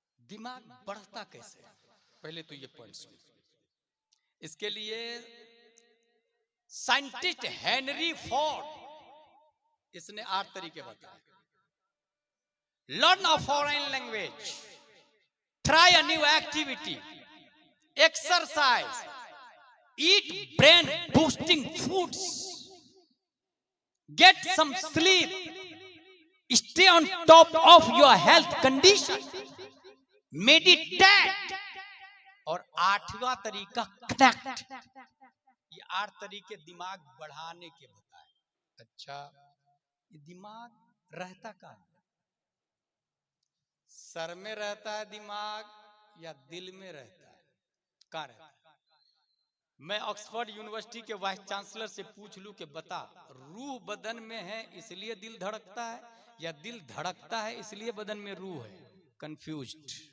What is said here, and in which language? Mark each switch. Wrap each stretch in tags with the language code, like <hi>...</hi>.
<hi>दिमाग बढ़ता कैसे, पहले तो ये पॉइंट सुन। इसके लिए साइंटिस्ट हेनरी फोर्ड इसने 8 तरीके बताए।</hi> <en>Learn a foreign language, try a new activity, exercise, eat brain boosting foods, get some sleep, stay on top of your health condition, meditate,</en> <hi>और 8वां तरीका कनेक्ट। ये 8 तरीके दिमाग बढ़ाने के बताए। अच्छा, ये दिमाग रहता कहाँ है? सर में रहता है दिमाग या दिल में रहता है? कहाँ रहता है? मैं ऑक्सफोर्ड यूनिवर्सिटी के वाइस चांसलर से पूछ लूं कि बता, रूह बदन में है इसलिए दिल धड़कता है, या दिल धड़कता है इसलिए बदन में रूह है? कंफ्यूज्ड।</hi>